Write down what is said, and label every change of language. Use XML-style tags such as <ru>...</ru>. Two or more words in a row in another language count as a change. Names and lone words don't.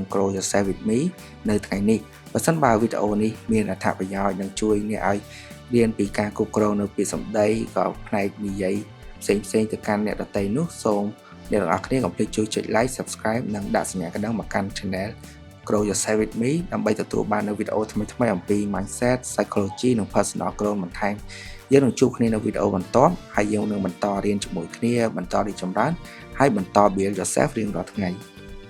<en>Grow Yourself with Me</en> <km>នៅថ្ងៃនេះបើសិនបើវីដេអូនេះមានអត្ថប្រយោជន៍និងជួយអ្នកឲ្យរៀនពីការគ្រប់គ្រងនៅពាក្យសម្ដីក៏ផ្នែកនិយាយផ្សេងៗទៅកាន់អ្នកដទៃនោះសូមអ្នកទាំងអស់គ្នាកុំភ្លេចជួយចុច</km> <en>Like Subscribe</en> <km>និងដាក់សញ្ញាកណ្ដឹងមកកាន់ Channel</km> <en>Grow Yourself with Me</en> <km>ដើម្បីទទួលបាននូវវីដេអូថ្មីៗអំពី</km> <en>Mindset Psychology</en> <km>និង</km> <en>Personal Growth</en> <km>បន្ថែមយើងនឹងជួបគ្នានៅវីដេអូបន្ទាប់ហើយយើងនឹងបន្តរៀនជាមួយគ្នាបន្តរីកចម្រើនហើយបន្ត</km> <en>build yourself</en> <km>រៀងរាល់ថ្ងៃ</km>